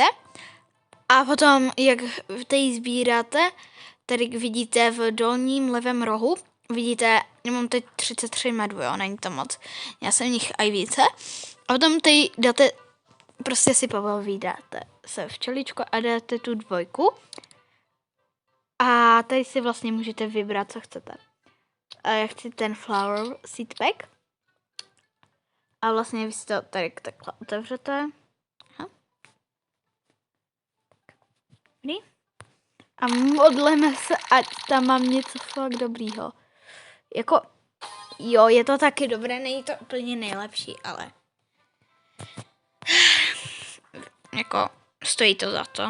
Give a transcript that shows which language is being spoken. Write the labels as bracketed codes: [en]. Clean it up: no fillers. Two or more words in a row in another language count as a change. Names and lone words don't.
[cs] A potom, jak tady sbíráte, tady vidíte v dolním levém rohu, vidíte, já mám teď 33 medů, jo, není to moc. Já jsem nich aj více. A potom tady dáte, prostě si povídáte se včeličko a dáte tu 2. A tady si vlastně můžete vybrat, co chcete. A já chci ten [en] flower seed pack. [cs] A vlastně vy si to tady takhle otevřete. Aha. A modleme se, ať tam mám něco fakt dobrýho. Jako, jo, je to taky dobré, není to úplně nejlepší, ale jako stojí to za to.